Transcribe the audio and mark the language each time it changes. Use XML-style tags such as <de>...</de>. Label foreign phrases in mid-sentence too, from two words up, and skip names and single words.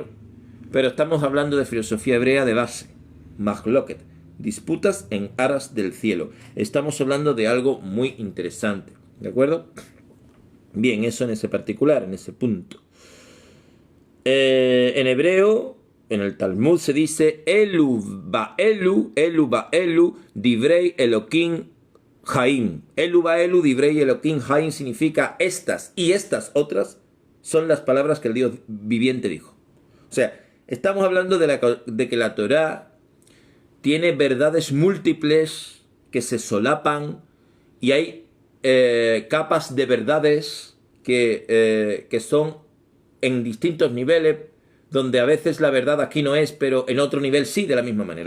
<es>Pero estamos hablando de filosofía hebrea de base, mahloket, disputas en aras del cielo. Estamos hablando de algo muy interesante, ¿de acuerdo? Bien, eso en ese particular, en ese punto. En hebreo en el Talmud se dice</es> <he>אלו ואלו דברי אלוקים חיים. אלו ואלו דברי אלוקים חיים</he> <es>significa estas y estas otras son las palabras que el Dios viviente dijo. O sea, estamos hablando de que la Torá tiene verdades múltiples que se solapan y hay capas de verdades que son en distintos niveles, donde a veces la verdad aquí no es, pero en otro nivel sí, de la misma manera.</es>